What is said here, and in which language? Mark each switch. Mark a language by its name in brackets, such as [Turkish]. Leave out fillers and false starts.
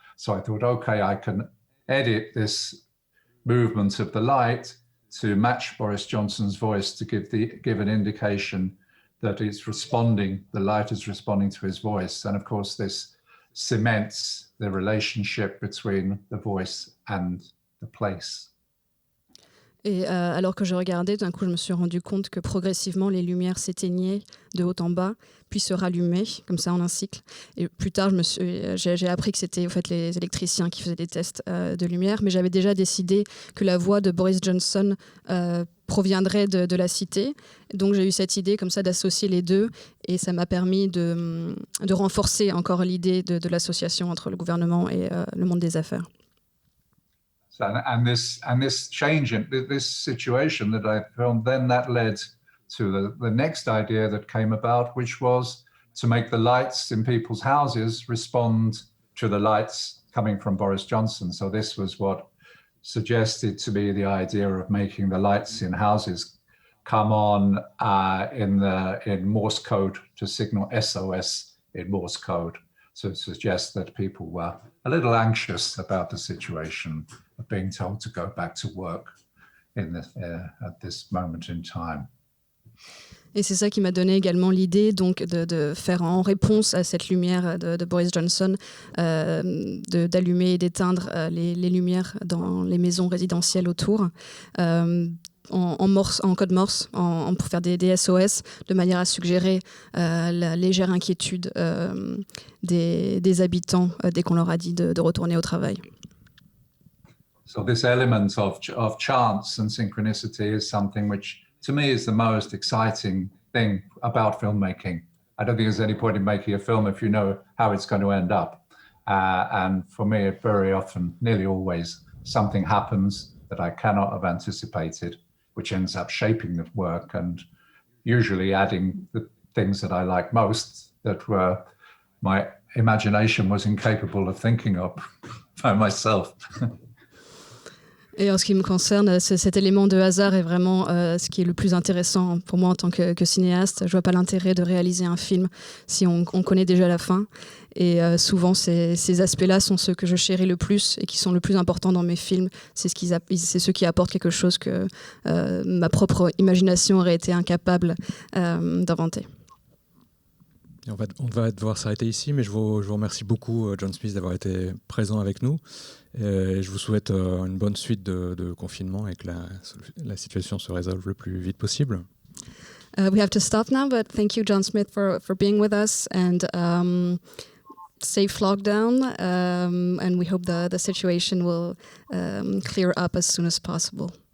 [English] So I thought, okay, I can edit this movement of the light to match Boris Johnson's voice to give an indication that the light is responding to his voice. And of course, this cements the relationship between the voice and the place. [French] Et alors que je regardais, d'un coup, je me suis rendu compte que progressivement, les lumières s'éteignaient de haut en bas, puis se rallumaient, comme ça, en un cycle. Et plus tard, j'ai appris que c'était en fait, les électriciens qui faisaient des tests de lumière, mais j'avais déjà décidé que la voix de Boris Johnson proviendrait de la cité. Donc j'ai eu cette idée comme ça d'associer les deux, et ça m'a permis de renforcer encore l'idée de l'association entre le gouvernement et le monde des affaires. [English] And this change in this situation that I filmed, then that led to the next idea that came about, which was to make the lights in people's houses respond to the lights coming from Boris Johnson. So this was what suggested to me the idea of making the lights in houses come on in Morse code to signal SOS in Morse code. So it suggests that people were a little anxious about the situation of being told to go back to work at this moment in time. [French] Et c'est ça qui m'a donné également l'idée donc de faire en réponse à cette lumière de Boris Johnson, d'allumer et d'éteindre les lumières dans les maisons résidentielles autour. En code Morse, pour faire des SOS, de manière à suggérer la légère inquiétude des habitants dès qu'on leur a dit de retourner au travail. [English] So this element of chance and synchronicity is something which, to me, is the most exciting thing about filmmaking. I don't think there's any point in making a film if you know how it's going to end up. And for me, very often, nearly always, something happens that I cannot have anticipated, which ends up shaping the work and usually adding the things that I like most that were my imagination was incapable of thinking of by myself. [French] Et en ce qui me concerne, cet élément de hasard est vraiment ce qui est le plus intéressant pour moi en tant que cinéaste. Je vois pas l'intérêt de réaliser un film si on connaît déjà la fin. Et souvent, ces aspects-là sont ceux que je chéris le plus et qui sont le plus importants dans mes films. C'est ceux qui apportent quelque chose que ma propre imagination aurait été incapable d'inventer. Et on va devoir s'arrêter ici, mais je vous remercie beaucoup, John Smith, d'avoir été présent avec nous. Et je vous souhaite une bonne suite de confinement et que la situation se résolve le plus vite possible. [English] We have to stop now, but thank you, John Smith, for being with us, and safe lockdown, and we hope the situation will clear up as soon as possible.